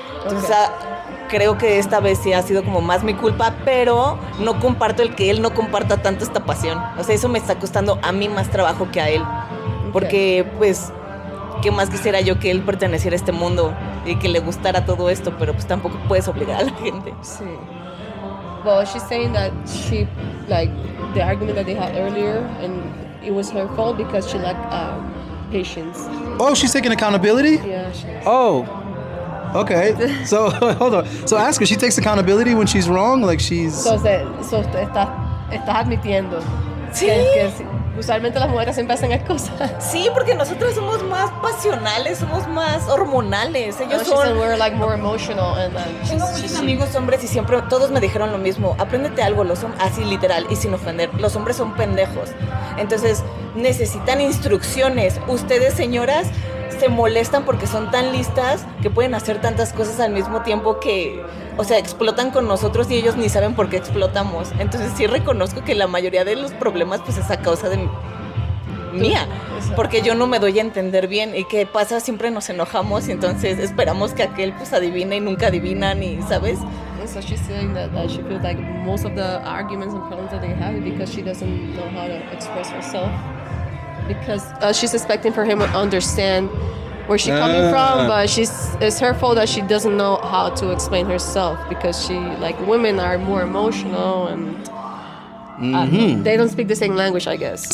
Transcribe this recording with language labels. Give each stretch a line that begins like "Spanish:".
Spanish: Entonces creo que esta vez sí ha sido como más mi culpa, pero no comparto el que él no comparta tanto esta pasión. O sea, eso me está costando a mí más trabajo que a él, porque pues qué más quisiera yo que él perteneciera a este mundo y que le gustara todo esto, pero pues tampoco puedes obligar a la gente. Sí.
English: Well, she's saying that she, like, the argument that they had earlier, and it was her fault because she lacked patience. Oh, she's taking accountability? Yeah, she is. Oh, okay. So, hold on. So ask her, she takes accountability when she's wrong? Like she's...
Spanish: So te estás admitiendo Sí. que usualmente las mujeres siempre hacen cosas. Sí, porque nosotros somos más pasionales, somos más hormonales. Ellos
English: She said
Spanish: son...
English: we're like more emotional and
Spanish: Tengo muchos amigos hombres y siempre todos me dijeron lo mismo. Apréndete algo, así literal y sin ofender. Los hombres son pendejos. Entonces necesitan instrucciones. Ustedes, señoras, se molestan porque son tan listas que pueden hacer tantas cosas al mismo tiempo que, o sea, explotan con nosotros y ellos ni saben por qué explotamos. Entonces sí reconozco que la mayoría de los problemas pues es a causa de mía, porque yo no me doy a entender bien y qué pasa, siempre nos enojamos y entonces esperamos que aquel pues adivine y nunca adivinan y, ¿sabes?
English: And so she's saying that she feels like most of the arguments and problems that they have is because she doesn't know how to express herself. Because she's expecting for him to understand where she's coming from, but it's her fault that she doesn't know how to explain herself because she, like, women are more emotional and they don't speak the same language, I guess.